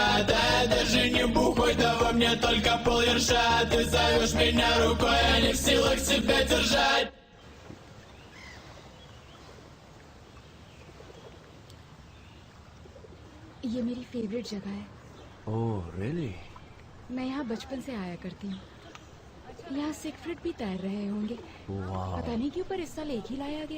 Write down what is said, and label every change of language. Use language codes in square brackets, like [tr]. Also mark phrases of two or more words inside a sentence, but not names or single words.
[ru] Да я даже не бухой, да во мне только полверша. Ты зовешь меня рукой, я не в силах себя держать. [hi] ये मेरी फेवरेट जगह है। [en] Oh really? [hi] मैं यहाँ बचपन से आया करती हूँ। यहाँ सिगफ्रिड भी तैर रहे होंगे। पता नहीं क्यों, पर इस साल एक ही लाया गया।